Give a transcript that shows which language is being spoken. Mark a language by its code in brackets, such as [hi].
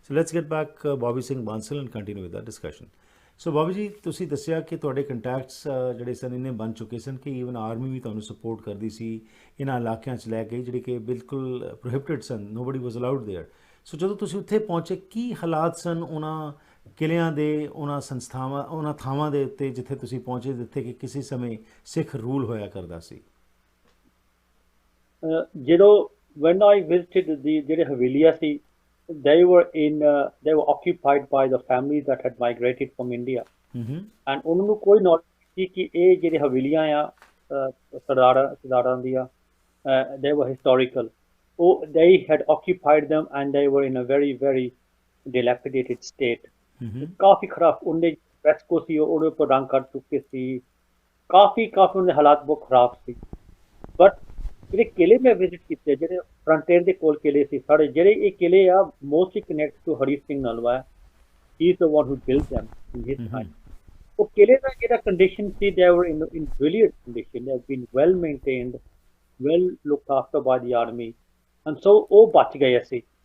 [en] So let's get back Bobby Singh Bansal and continue with the discussion. [pa] ਸੋ ਬੌਬੀ ਜੀ, ਤੁਸੀਂ ਦੱਸਿਆ ਕਿ ਤੁਹਾਡੇ ਕੰਟੈਕਟਸ ਜਿਹੜੇ ਸਨ ਇੰਨੇ ਬਣ ਚੁੱਕੇ ਸਨ ਕਿ ਈਵਨ ਆਰਮੀ ਵੀ ਤੁਹਾਨੂੰ ਸਪੋਰਟ ਕਰਦੀ ਸੀ ਇਹਨਾਂ ਇਲਾਕਿਆਂ 'ਚ ਲੈ ਕੇ ਜਿਹੜੇ ਕਿ ਬਿਲਕੁਲ prohibited son, [en] Nobody was allowed there. [pa] ਸੋ ਜਦੋਂ ਤੁਸੀਂ ਉੱਥੇ ਪਹੁੰਚੇ, ਕੀ ਹਾਲਾਤ ਸਨ ਉਹਨਾਂ ਕਿਲਿਆਂ ਦੇ, ਉਹਨਾਂ ਸੰਸਥਾਵਾਂ, ਉਹਨਾਂ ਥਾਵਾਂ ਦੇ ਉੱਤੇ ਜਿੱਥੇ ਤੁਸੀਂ ਪਹੁੰਚੇ, ਜਿੱਥੇ ਕਿ ਕਿਸੇ ਸਮੇਂ ਸਿੱਖ ਰੂਲ ਹੋਇਆ ਕਰਦਾ ਸੀ? ਜਦੋਂ [en] when I visited [pa] ਜਿਹੜੇ ਹਵੇਲੀਆਂ ਸੀ, [en] they were occupied by the families that had migrated from India. [pa] And ਉਹਨਾਂ ਨੂੰ ਕੋਈ knowledge ਸੀ ਕਿ ਇਹ ਜਿਹੜੇ ਹਵੇਲੀਆਂ ਆ ਸਰਦਾਰਾਂ ਦੀਆਂ, [en] they were historical. They had occupied them and they were in a very, very dilapidated state. [pa] ਕਾਫੀ ਖਰਾਬ, ਉਹਨੇ ਫ੍ਰੈਸਕੋ ਸੀ ਉਹਦੇ ਉੱਪਰ ਰੰਗ ਕਰ ਚੁੱਕੇ ਸੀ, ਕਾਫੀ ਉਹਦੇ ਹਾਲਾਤ ਬਹੁਤ ਖਰਾਬ ਸੀ। ਬਟ ਜਿਹੜੇ ਕਿਲੇ ਮੈਂ ਵਿਜ਼ਿਟ ਕੀਤੇ, ਜਿਹੜੇ ਫਰੰਟੀਅਰ ਦੇ ਕੋਲ ਕਿਲੇ ਸੀ ਸਾਡੇ, ਜਿਹੜੇ ਇਹ ਕਿਲੇ ਆ [en] mostly connect to [pa] Hari Singh Nalwa, [en] He is the one who built them in his time. [pa] ਉਹ ਕਿਲੇ ਦਾ ਜਿਹੜਾ condition ਸੀ, [en] they were in brilliant condition, they have been well maintained, well looked after by the army, and so [pa] ਉਹ ਬਚ ਗਏ ਅਸੀਂ।